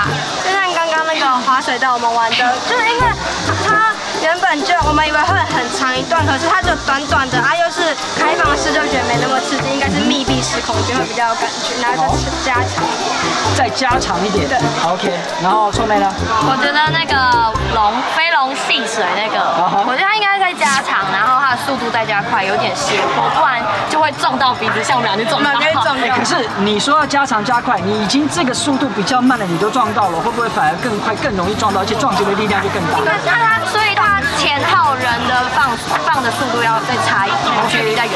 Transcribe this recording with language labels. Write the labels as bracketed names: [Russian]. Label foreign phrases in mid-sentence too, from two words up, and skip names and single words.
[Chinese] 就像剛剛那個滑水道我們玩的，就是因為它原本就我們以為會很長一段，可是它就短短的，又是開放式，就覺得沒那麼刺激，應該是密閉式空間會比較有感覺，然後再加長一點。對 ，OK。然後聰妹呢？我覺得那個飛龍戲水那個，我覺得它應該会再加长，然后它的速度再加快，有点斜坡，不然就会撞到鼻子，像我们俩就撞到。可是你说要加长加快，你已经这个速度比较慢了，你都撞到了，会不会反而更快、更容易撞到，而且撞击的力量就更大？所以它前后人的放的速度要再差一点，距离再远。